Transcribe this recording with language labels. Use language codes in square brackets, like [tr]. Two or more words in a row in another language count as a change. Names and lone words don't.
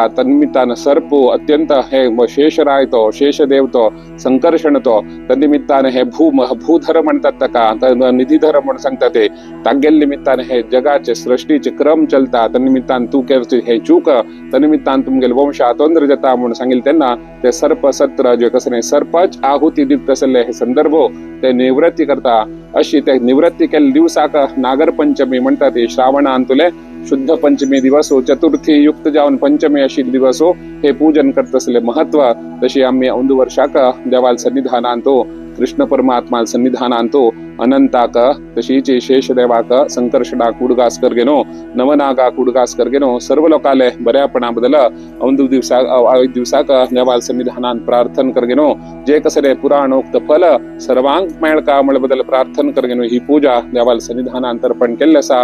[kok] तन्निमित्तान सर्प अत्यंत हे शेषराय तो शेषदेव तो संकर्षण तो तन्निमित्तान हे भूधर म्हणतात ताका निधीधर म्हणून सांगता ते तागेल निमित्तान हे जगाचे सृष्टीचे क्रम चलता तन्निमित्तान तू करची हे चूक तन्निमित्तान तुमगेल वंश आतोंद्र जाता म्हणून सांगिल तेन्ना ते सर्प सत्र जे कसने सर्पच आहुती दित असले हे संदर्भ ते निवृत्ती करता। अशी ते निवृत्ती केले दिवसाक नागर पंचमी म्हणतात। ते श्रावणांतुले शुद्ध पंचमी दिवस चतुर्थी युक्त जावन पंचमी अशी दिवस हे पूजन करत असले महत्व। तशी आम्ही औंद वर्षाक देवाल सन्निधानांतो कृष्ण परमात्मा सन्निधानांतो अनंताक तशीच शेष देवाक संकर्षणाक उडगास करगेनो नवनागाक उडगास करगेनो सर्व लोकाले बऱ्यापणा बदल औंद दिवसाक देवाल सन्निधानान प्रार्थना करगेनो जे कसले पुराणोक्त फल सर्वांग मेळका म्हळ बदल प्रार्थना करगेनो ही पूजा देवाल सन्निधानान अर्पण केल्ली आसा।